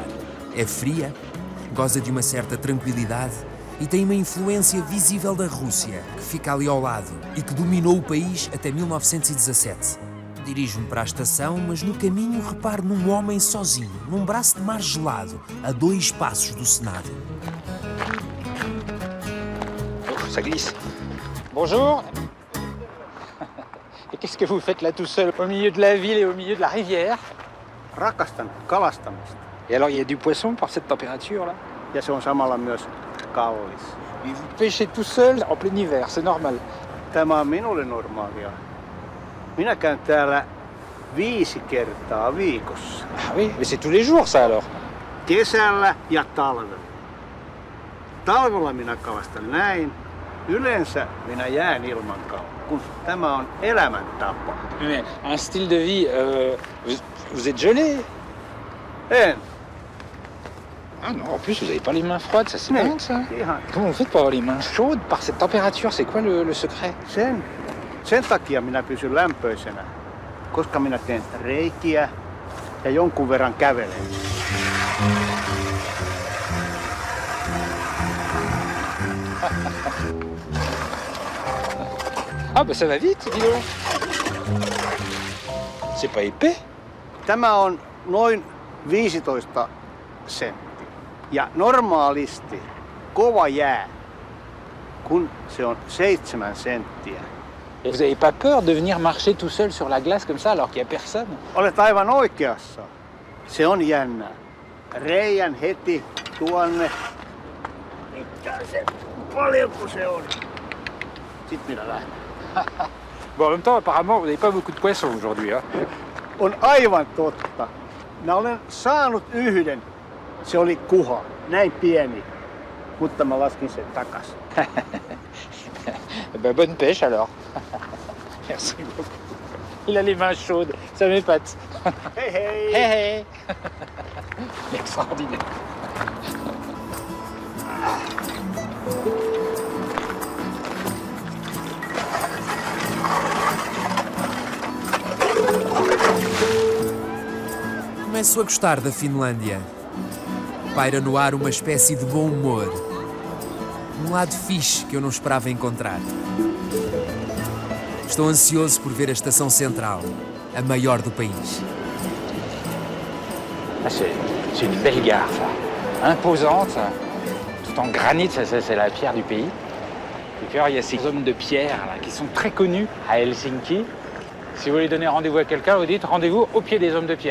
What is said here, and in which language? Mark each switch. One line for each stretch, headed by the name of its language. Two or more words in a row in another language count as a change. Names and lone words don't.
Portuguese: É fria, goza de uma certa tranquilidade e tem uma influência visível da Rússia, que fica ali ao lado e que dominou o país até 1917. Dirijo-me para a estação, mas no caminho reparo num homem sozinho, num braço de mar gelado, a 2 passos do Senado.
French: Ça glisse. Bonjour. Et qu'est-ce que vous faites là tout seul, au milieu de la ville et au milieu de la rivière?
Finnish: Rakastan kalastamista.
French: Et alors, il y a du poisson par cette température-là?
Finnish: Ja se on samalla myös kallis.
French: Et vous pêchez tout seul en plein hiver, c'est normal.
Finnish: Tämä on minulle normaalia. Minä käyn täällä 5 kertaa viikossa.
French: Ah oui, mais c'est tous les jours ça alors.
Finnish: Kesällä ja talvella. Talvella minä kalastan näin. Yleensä minä jään ilman kalaa, kun tämä on elämäntapa.
French: Mais un style de vie, vous êtes gelé?
Finnish: En.
French: Ah non, en plus vous avez pas les mains froides, ça c'est
Finnish: Nee,
French: dingue ça.
Finnish: ihan.
French: Comment vous faites pour avoir les mains chaudes par cette température? C'est quoi le secret?
Finnish: Sen takia minä pysyn lämpöisenä, koska minä teen reikiä ja jonkun verran kävelen.
French: Ah bah ça va vite, dis donc. C'est pas épais.
Finnish: Tämä on noin 15 senttiä. Ja normaalisti kova jää, kun se on 7 senttiä.
French: Et vous avez pas peur de venir marcher tout seul sur la glace comme ça alors qu'il y a personne?
Finnish: Olet aivan oikeassa. Se on jännää. Reijän heti tuonne. Mitä se, paljonko se on? Sitten minä lähden.
French: Bon, en même temps, apparemment, vous n'avez pas beaucoup de poissons aujourd'hui. Hein?
Finnish: On aivan totta. Mä olen saanut yhden. Se oli kuha, näin pieni. Mutta mä laskin sen takas.
French: Ben, bonne pêche alors. Merci beaucoup. Il a les mains chaudes, ça m'épate.
Finnish: Hei hei!
French: Hé hé. Extraordinaire.
Portuguese: Começo a gostar da Finlândia. Paira no ar uma espécie de bom humor. Um lado fixe que eu não esperava encontrar. Estou ansioso por ver a estação central, a maior do país.
French: Ah, c'est une belle gare, ça. Imposante, ça. Tout en granit, ça, c'est la pierre du pays. Et puis alors, il y a ces hommes de pierre là, qui sont très connus à Helsinki. Si vous voulez donner rendez-vous à quelqu'un, vous dites rendez-vous au pied des hommes de pierre.